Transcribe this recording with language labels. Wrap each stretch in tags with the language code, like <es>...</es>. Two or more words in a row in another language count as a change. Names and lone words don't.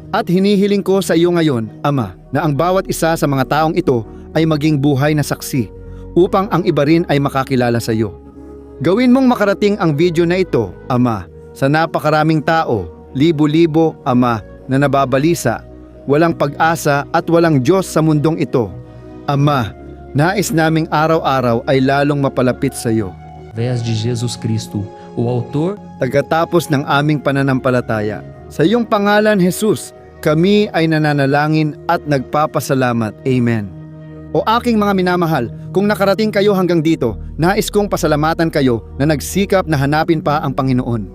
<tl>At hinihiling ko sa iyo ngayon, Ama, na ang bawat isa sa mga taong ito ay maging buhay na saksi upang ang iba rin ay makakilala sa iyo. Gawin mong makarating ang video na ito, Ama, sa napakaraming tao, libo-libo, Ama, na nababalisa, walang pag-asa at walang Diyos sa mundong ito. Ama, nais naming araw-araw ay lalong mapalapit sa iyo.</tl> <pt>Através de Jesus Cristo, o autor</pt> <tl>Tagatapos ng aming pananampalataya. Sa iyong pangalan, Jesus, kami ay nananalangin at nagpapasalamat. Amen. O aking mga minamahal, kung nakarating kayo hanggang dito, nais kong pasalamatan kayo na nagsikap na hanapin pa ang Panginoon.</tl>